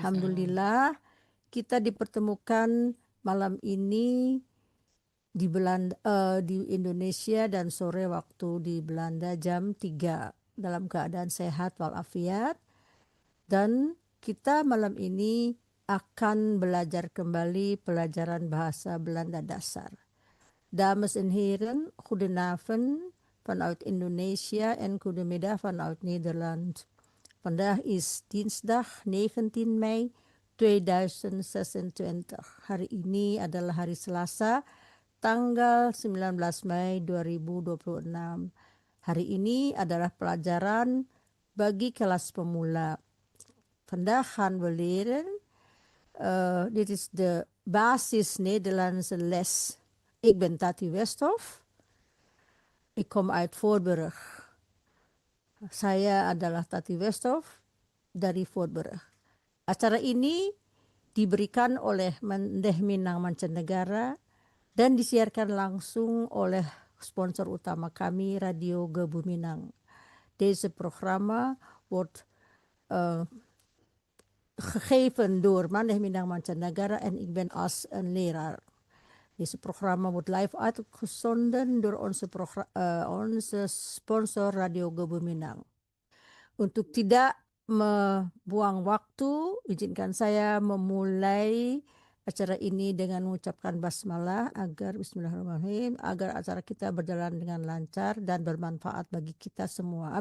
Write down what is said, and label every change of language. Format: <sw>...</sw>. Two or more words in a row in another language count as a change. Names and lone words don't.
<id>Alhamdulillah kita dipertemukan malam ini di Indonesia dan sore waktu di Belanda jam 3 dalam keadaan sehat walafiat. Dan kita malam ini akan belajar kembali pelajaran bahasa Belanda dasar.</id> <nl>Dames en heren, goedenavond vanuit Indonesia en goedemiddag vanuit Nederland. Vandaag is dinsdag 19 Mei 2026.</nl> <id>Hari ini adalah hari Selasa, tanggal 19 Mei 2026. Hari ini adalah pelajaran bagi kelas pemula.</id> <nl>Vandaag gaan we leren. Dit is de basis Nederlandse les. Ik ben Tati Westhoff. Ik kom uit Voorburg.</nl> <id>Saya adalah Tati Westhoff dari Voorburg. Acara ini diberikan oleh Mendeh Minang Mancanegara dan disiarkan langsung oleh sponsor utama kami, Radio Gebu Minang.</id> <nl>Deze programma wordt gegeven door Mendeh Minang Mancanegara en ik ben als een leraar. Deze programma wordt live uitgezonden door onze sponsor Radio Gebu Minang.</nl> <id>Untuk tidak membuang waktu, izinkan saya memulai acara ini dengan mengucapkan basmalah agar Bismillahirrahmanirrahim, agar acara kita berjalan dengan lancar dan bermanfaat bagi kita semua.</id>